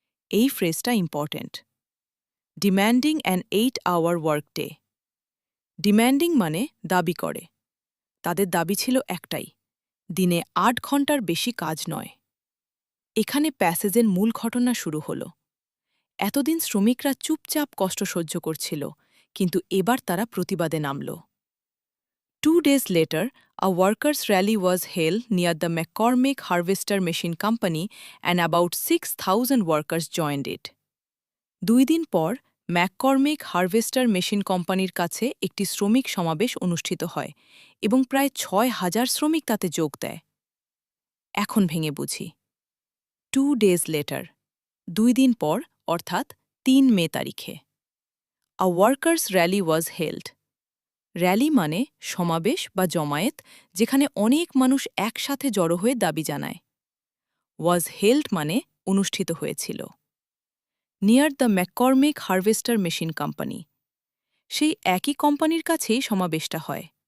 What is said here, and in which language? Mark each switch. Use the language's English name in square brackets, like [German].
[Bangla] এই ফ্রেজটা important. [English] demanding an 8-hour work day, [Bangla] demanding মানে দাবি করে। তাদের দাবি ছিল একটাই, দিনে ৮ ঘণ্টার বেশি কাজ নয়। এখানে প্যাসেজের মূল ঘটনা শুরু হল। এতদিন শ্রমিকরা চুপচাপ কষ্ট সহ্য করছিল, কিন্তু এবার তারা প্রতিবাদে নামল। [English] 2 days later, a workers' rally was held near the McCormick Harvester Machine Company and about 6,000 workers joined it. [Bangla] ২ দিন পর ম্যাককর্মিক হারভেস্টার মেশিন কোম্পানির কাছে একটি শ্রমিক সমাবেশ অনুষ্ঠিত হয় এবং প্রায় ৬,০০০ শ্রমিক তাতে যোগ দেয়। এখন ভেঙে বুঝি। [English] 2 days later, [Bangla] ২ দিন পর, অর্থাৎ ৩ মে তারিখে। [English] A workers' rally was held. [Bangla] Rally মানে সমাবেশ বা জমায়েত, যেখানে অনেক মানুষ একসাথে জড়ো হয়ে দাবি জানায়। [English] was held [Bangla] মানে অনুষ্ঠিত হয়েছিল। [English] near the McCormick harvester machine company, [Bangla] সেই একই কোম্পানির কাছেই সমাবেশটা হয়।